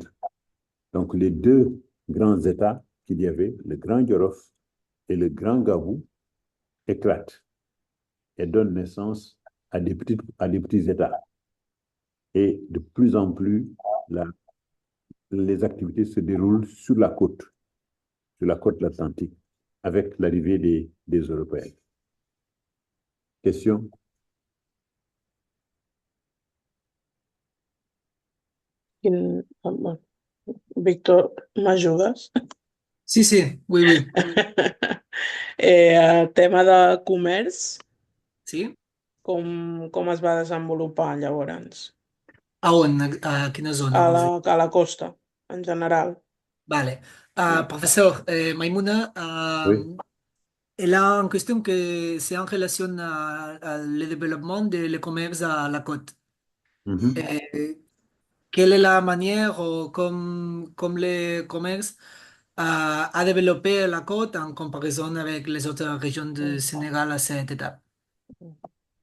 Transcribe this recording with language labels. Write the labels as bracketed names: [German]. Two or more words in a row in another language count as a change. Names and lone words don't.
[French] Donc, les deux grands États qu'il y avait, le Grand Djolof et le Grand Gabou, éclatent et donnent naissance à des petits États. Et de plus en plus, les activités se déroulent sur la côte atlantique, avec l'arrivée des Européens. Question? [Catalan] Víctor, m'ajudes? Sí, sí, [French] oui, oui. [Catalan] Tema de comerç, Sí. com es va desenvolupar llavors? A on? A quina zona, vols dir? A la costa, en general. Vale. Mm. [French] Professeur Maïmouna, Oui. elle a une question que c'est en relation à le développement du commerce à la côte. Mhm. Quelle est la manière ou comme le commerce a développé la côte en comparaison avec les autres régions du Sénégal à cette étape?